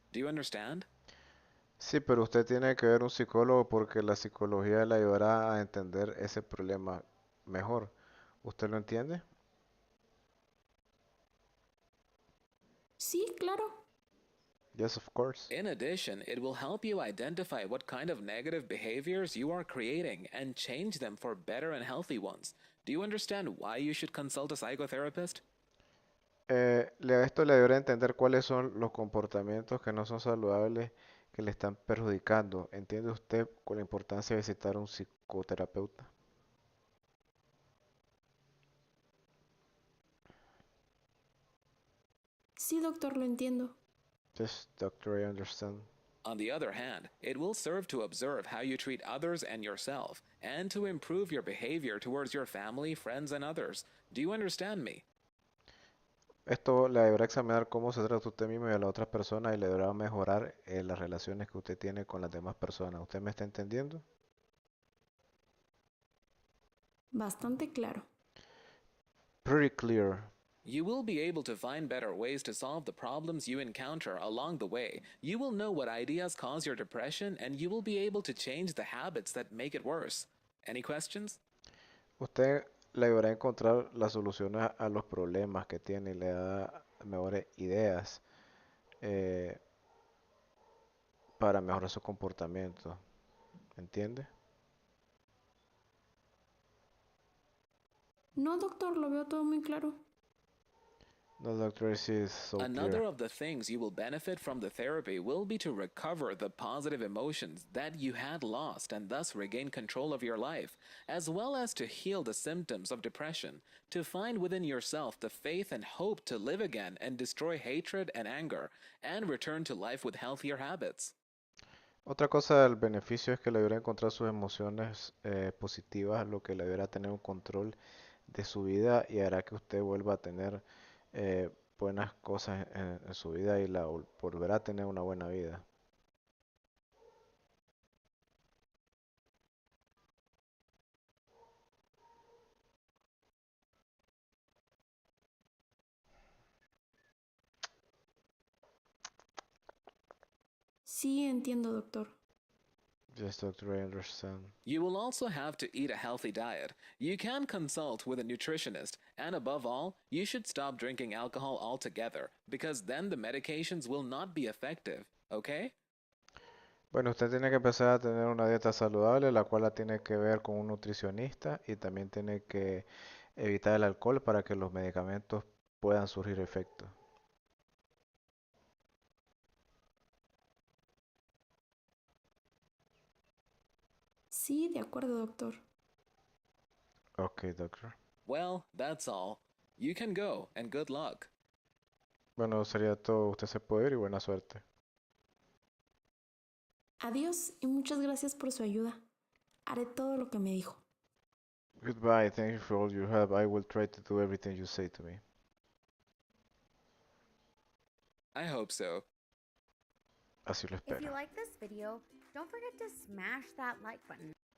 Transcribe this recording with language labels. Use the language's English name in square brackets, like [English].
[English] Do you understand? [Spanish] Sí, pero usted tiene que ver un psicólogo porque la psicología le ayudará a entender ese problema mejor. ¿Usted lo entiende? Sí, claro. [English] Yes, of course. In addition, it will help you identify what kind of negative behaviors you are creating and change them for better and healthy ones. Do you understand why you should consult a psychotherapist? [Spanish] Esto le deberá entender cuáles son los comportamientos que no son saludables que le están perjudicando. ¿Entiende usted con la importancia de visitar a un psicoterapeuta? Sí, doctor, lo entiendo. [English] Yes, doctor, I understand. On the other hand, it will serve to observe how you treat others and yourself, and to improve your behavior towards your family, friends, and others. Do you understand me? [Spanish] Esto le deberá examinar cómo se trata usted mismo y a la otra persona y le deberá mejorar las relaciones que usted tiene con las demás personas. ¿Usted me está entendiendo? Bastante claro. [English] Pretty clear. You will be able to find better ways to solve the problems you encounter along the way. You will know what ideas cause your depression, and you will be able to change the habits that make it worse. Any questions? [Spanish] Usted le ayudará a encontrar las soluciones a los problemas que tiene y le da mejores ideas eh, para mejorar su comportamiento. ¿Entiende? No, doctor, lo veo todo muy claro. [English] No, doctor, this is so Another clear. of the things you will benefit from the therapy will be to recover the positive emotions that you had lost and thus regain control of your life, as well as to heal the symptoms of depression, to find within yourself the faith and hope to live again and destroy hatred and anger, and return to life with healthier habits. [Spanish] Otra cosa del beneficio es que le ayudará a encontrar sus emociones positivas, lo que le ayudará a tener un control de su vida y hará que usted vuelva a tener buenas cosas en su vida y volverá a tener una buena vida. Sí, entiendo, doctor. [English] Yes, doctor, I understand. You will also have to eat a healthy diet. You can consult with a nutritionist, and above all, you should stop drinking alcohol altogether, because then the medications will not be effective, okay? [Spanish] Bueno, usted tiene que empezar a tener una dieta saludable, la cual la tiene que ver con un nutricionista y también tiene que evitar el alcohol para que los medicamentos puedan surgir efecto. Sí, de acuerdo, doctor. [English] Ok, doctor. Well, that's all. You can go, and good luck. [Spanish] Bueno, sería todo. Usted se puede ir y buena suerte. Adiós y muchas gracias por su ayuda. Haré todo lo que me dijo. [English] Goodbye. Thank you for all your help. I will try to do everything you say to me. I hope so. [Spanish] Así lo [English] If you [Spanish] espero. [English] like this video, don't forget to smash that like button.